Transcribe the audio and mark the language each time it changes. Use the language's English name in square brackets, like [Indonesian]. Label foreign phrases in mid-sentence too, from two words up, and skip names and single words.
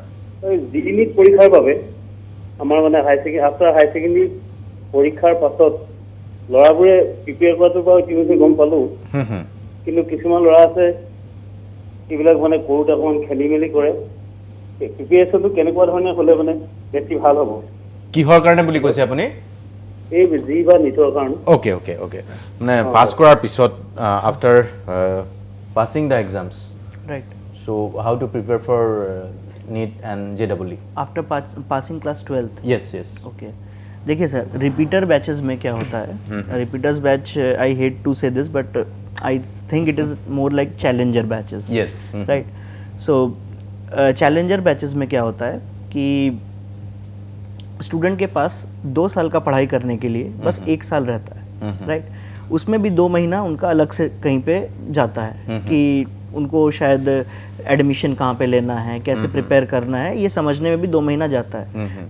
[Assamese] JEE নীট পৰীক্ষাৰ বাবে আমাৰ মানে [English] after high secondary [Assamese] পৰীক্ষাৰ পাছত ল'ৰাবোৰে প্ৰিপেয়াৰ কৰাটো বাৰু ইতিমধ্যে গম পালোঁ, কিন্তু কিছুমান ল'ৰা আছে এইবিলাক মানে কৰোঁতে অকণমান খেলি মেলি কৰে। প্ৰিপেয়াৰেশ্যনটো কেনেকুৱা ধৰণে হ'লে মানে বেছি ভাল হ'ব? কিহৰ কাৰণে বুলি কৈছে আপুনি? এই JEE বা নীটৰ কাৰণে। [English] okay okay okay, [Assamese] মানে পাছ কৰাৰ পিছত [English] after passing the exams, राइट। so how to prepare for NEET and JEE after passing class 12th? yes yes. ओके, देखिए सर, repeater batches [Hindi] में क्या होता है, [English] repeaters batch, I hate to say this but I think it is more like challenger batches. यस, राइट। so challenger batches [Hindi] में क्या होता है कि स्टूडेंट के पास 2 साल का पढ़ाई करने के लिए बस 1 साल रहता है, राइट। उसमें भी 2 महीना उनका अलग से कहीं पे जाता है कि उनको शायद एडमिशन कहाँ पे लेना है, कैसे प्रिपेयर करना है, ये समझने में भी 2 महीना जाता है।